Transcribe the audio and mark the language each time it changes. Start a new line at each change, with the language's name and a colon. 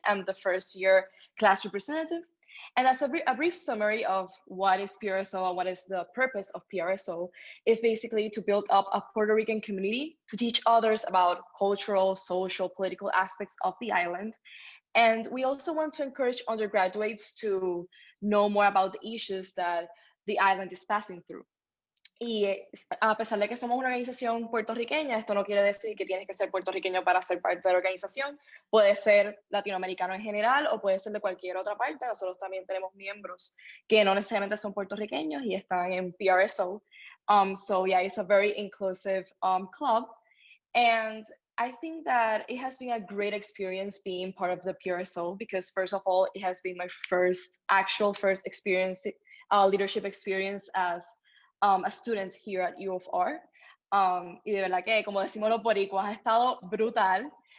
English: I'm the first year class representative. And as a brief summary of what is PRSO and what is the purpose of PRSO is basically to build up a Puerto Rican community to teach others about cultural, social, political aspects of the island. And we also want to encourage undergraduates to know more about the issues that the island is passing through.
Spanish: Y a pesar de que somos una organización puertorriqueña, esto no quiere decir que tienes que ser puertorriqueño para ser parte de la organización. Puede ser latinoamericano en general o puede ser de cualquier otra parte. Nosotros también tenemos miembros que no necesariamente son puertorriqueños y están en PRSO.
English: So yeah, it's a very inclusive club. And I think that it has been a great experience being part of the PRSO because first of all, it has been my first experience, leadership experience as a student here at U of R.
Spanish: Y de verdad que, como decimos los boricuas, ha estado brutal.